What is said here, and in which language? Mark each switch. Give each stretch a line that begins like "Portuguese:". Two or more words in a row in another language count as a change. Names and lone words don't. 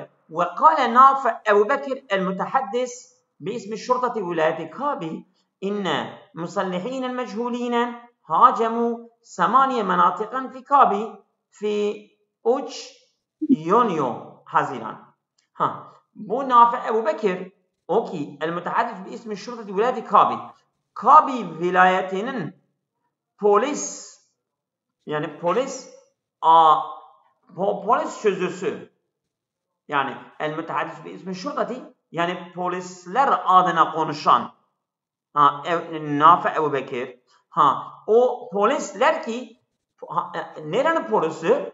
Arabic: وقال نافع أبو بكر المتحدث باسم الشرطة ولاية كابي إن مسلحين المجهولين هاجموا 8 مناطقا في كابي في 3 يونيو حزيران.
Turkish: Bu Nafi Ebu Bekir o ki
Arabic: المتحدث باسم شرطة ولاية
Turkish: Kabi. Kabi vilayetinin polis yani polis sözcüsü yani
Arabic: المتحدث باسم شرطة
Turkish: yani polisler adına konuşan Nafi Ebu Bekir o polisler ki nerenin polisi?